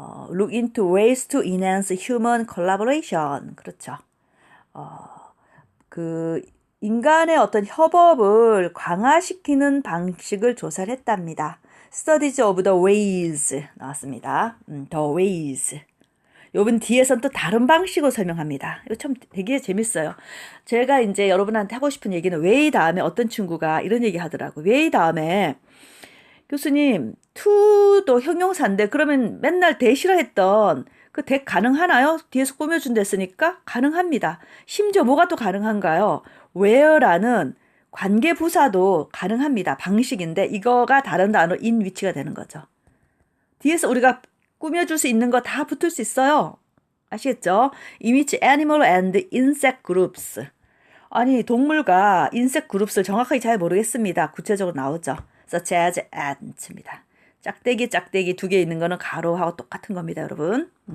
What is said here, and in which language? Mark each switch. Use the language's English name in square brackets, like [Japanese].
[English] look into ways to enhance human collaboration. [Korean] 그렇죠. 인간의 어떤 협업을 강화시키는 방식을 조사를 했답니다. [English] Studies of the ways [Korean] 나왔습니다. [English] the ways. [Korean] 요번 뒤에선 또 다른 방식으로 설명합니다. 이거 참 되게 재밌어요. 제가 이제 여러분한테 하고 싶은 얘기는 way 다음에 어떤 친구가 이런 얘기 하더라고요. way 다음에 교수님, to도 형용사인데 그러면 맨날 대 싫어했던 그 대 가능하나요? 뒤에서 꾸며준댔으니까 가능합니다. 심지어 뭐가 또 가능한가요? where라는 관계부사도 가능합니다. 방식인데 이거가 다른 단어 in which가 되는 거죠. 뒤에서 우리가 꾸며줄 수 있는 거 다 붙을 수 있어요. 아시겠죠? [English] in which animal and insect groups. [Korean] 아니 동물과 인색 그룹을 정확하게 잘 모르겠습니다. 구체적으로 나오죠. [English] such as ants입니다. [Korean] 짝대기 두 개 있는 거는 가로하고 똑같은 겁니다, 여러분.